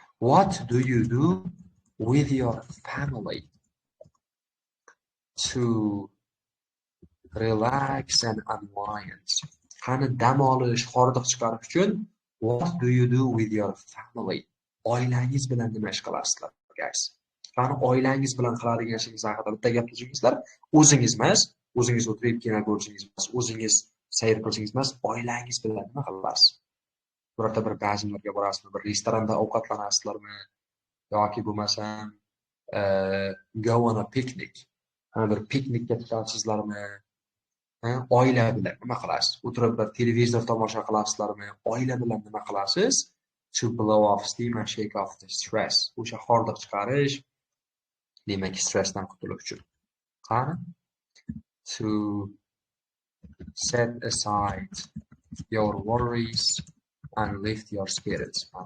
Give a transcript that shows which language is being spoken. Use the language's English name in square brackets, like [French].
[English] What do you do with your family to relax and unwind? [Uzbek] Qani dam olish, hordiq chiqarish uchun [English] what do you do with your family? [Uzbek] Oilangiz bilan nima ish qilasizlar, guys? Qani oilangiz bilan qiladigan ishingiz haqida bitta gap tuzingizlar. O'zingiz emas, o'zingiz o'tirib kino ko'rishingiz emas, o'zingiz sayr qilishingiz emas, oilangiz bilan nima qilasiz? Birorta bir bazmlarga borasizmi, bir restoranda ovqatlanasizlarmi yoki bo'lmasam [English] go on a picnic. [Uzbek] Bir piknikka chiqasizlarmi? Oila bilan nima qilasiz? O'tirib bir televizor tomosha qilasizlarmi? Oila bilan nima qilasiz? [English] To blow off steam and shake off the stress. [Uzbek] O'sha hordiq chiqarish, demak, stressdan qutulish uchun. Qani? [English] To set aside your worries and lift your spirits.